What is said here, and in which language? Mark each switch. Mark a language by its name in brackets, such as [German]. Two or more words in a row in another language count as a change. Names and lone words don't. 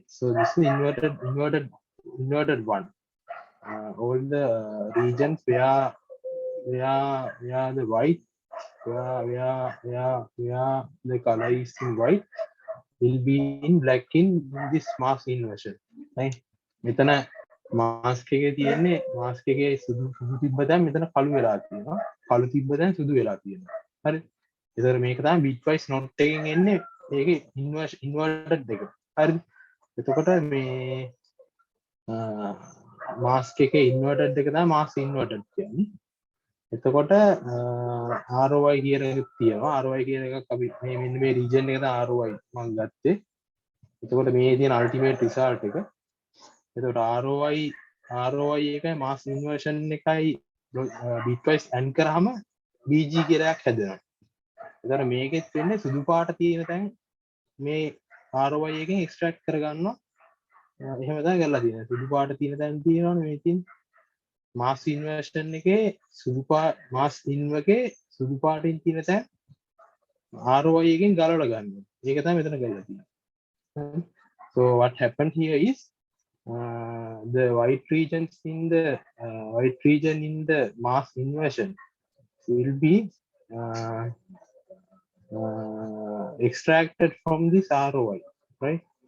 [English] So this is inverted one. All the regions where the white, where the color is in white, will be in black in this mask inversion, right? [Sinhala] මෙතන mask එකේ තියෙන්නේ mask එකේ සුදු තිබ්බ දැන් මෙතන කළු වෙලා තියෙනවා. කළු තිබ්බ දැන් සුදු වෙලා තියෙනවා. හරි. ඒතර මේක තමයි [English] bitwise not [Sinhala] එකෙන් එන්නේ ඒකේ inverted එක. හරි. එතකොට මේ mask එකේ inverted එක තමයි [English] mask inverted [Sinhala] කියන්නේ. එතකොට ROI කියන එක තියෙනවා. ROI කියන එකක් අපි මේ මෙන්න මේ region එක තමයි ROI මම ගත්තේ. එතකොට මේ තියෙන [English] ultimate result [Sinhala] එක. එතකොට ROI එකයි [English] mass inversion [Sinhala] එකයි [English] bitwise AND [Sinhala] කරාම BG කියලා එකක් හැදෙනවා. එතකොට මේකෙත් වෙන්නේ සුදු පාට තියෙන තැන් මේ ROI එකෙන් extract කරගන්නවා. එහෙම තමයි කරලා තියෙන්නේ. සුදු පාට තියෙන තැන් තියෙනවනේ මේ තියෙන [English] mass inversion [Sinhala] එකේ [English] mass inv [Sinhala] එකේ සුදු පාටින් තියෙන තැන් ROI එකෙන් ගලවලා ගන්නවා. ඒක තමයි මෙතන කරලා තියෙන්නේ. [English] So what happened here is the white regions in the white region in the mass inversion will be extracted from this ROI, right?